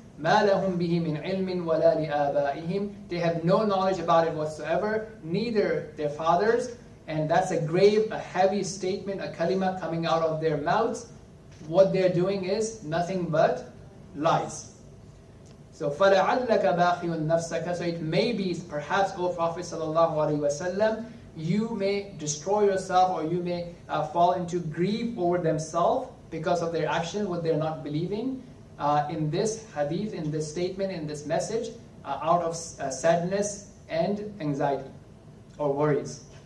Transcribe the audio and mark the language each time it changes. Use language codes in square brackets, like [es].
[ar] مَا لَهُمْ بِهِ مِنْ عِلْمٍ وَلَا لِآبَائِهِمْ. [en] They have no knowledge about it whatsoever, neither their fathers. And that's a grave, a heavy statement, a kalima coming out of their mouths. What they're doing is nothing but lies. So [ar] فَلَعَلَّكَ بَاخِيٌ نَفْسَكَ. [en] So it may be, perhaps, O Prophet ﷺ, you may destroy yourself, or you may fall into grief over themselves because of their action, what they're not believing. In this hadith, in this statement, in this message, out of sadness and anxiety or worries.